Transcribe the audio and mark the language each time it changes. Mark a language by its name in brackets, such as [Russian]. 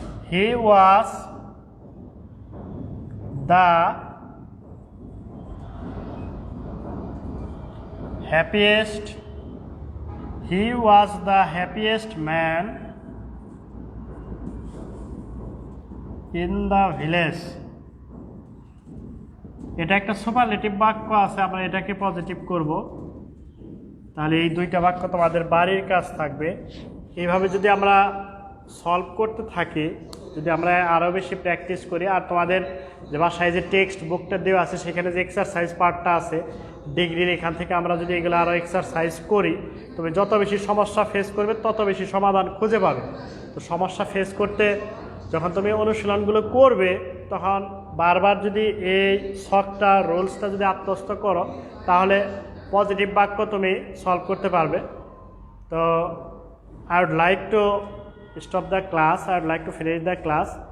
[English] He was the happiest He was the happiest man in the village. [Bangla] এটা একটা superlative বাক্য আছে, আমরা এটাকে পজিটিভ করব। তাহলে এই দুইটা বাক্য তোমাদের বাড়ির কাজ থাকবে। এইভাবে যদি আমরা সলভ করতে থাকি, যদি আমরা আরও বেশি প্র্যাকটিস করি, আর তোমাদের যে বাসায় যে টেক্সট বুকটা দেওয়া আছে সেখানে যে এক্সারসাইজ পার্টটা আছে ডিগ্রির, এখান থেকে আমরা যদি এগুলো আরও এক্সারসাইজ করি, তুমি যত বেশি সমস্যা ফেস করবে তত বেশি সমাধান খুঁজে পাবে। তো সমস্যা ফেস করতে যখন তুমি অনুশীলনগুলো করবে, তখন বারবার যদি এই শখটা রুলসটা যদি আত্মস্থ করো, তাহলে পজিটিভ বাক্য তুমি সলভ করতে পারবে। [English] তো I would like to stop the class, I would like to finish the class.